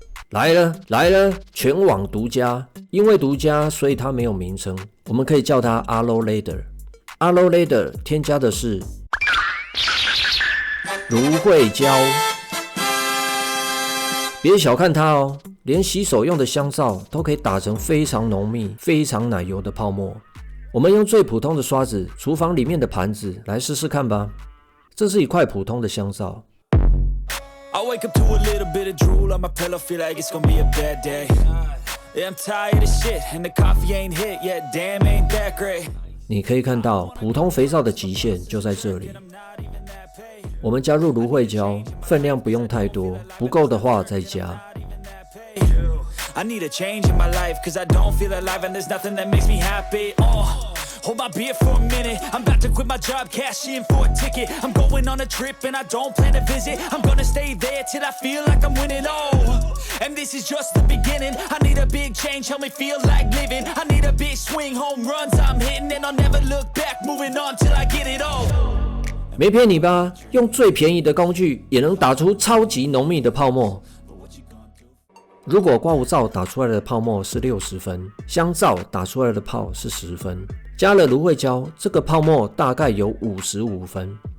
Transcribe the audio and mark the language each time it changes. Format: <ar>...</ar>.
<zh>来了，全网独家，因为独家，所以它没有名称，我们可以叫它 Aloe Lather。Aloe Lather 添加的是芦荟胶。别小看它哦，连洗手用的香皂都可以打成非常浓密、非常奶油的泡沫。我们用最普通的刷子，厨房里面的盘子来试试看吧。这是一块普通的香皂。</zh> <en>I wake up to a little bit of drool on my pillow, feel like it's gonna be a bad day. Yeah, I'm tired of shit, and the coffee ain't hit yet. Damn, ain't that great.</en> <zh>你可以看到，普通肥皂的极限就在这里。我们加入芦荟胶，分量不用太多，不够的话再加。</zh> <en>I need a change in my life, cause I don't feel alive and there's nothing that makes me happy. Hold my beer for a minute. I'm about to quit my job, cash in for a ticket. I'm going on a trip and I don't plan to visit. I'm gonna stay there till I feel like I'm winning. And this is just the beginning. I need a big change, help me feel like living. I need a big swing, home runs I'm hitting, and I'll never look back, moving on till I get it all.</en> <zh>没骗你吧，用最便宜的工具也能打出超级浓密的泡沫。如果刮胡皂打出来的泡沫是60分，香皂打出来的泡是10分，加了芦荟胶，这个泡沫大概有55分。</zh>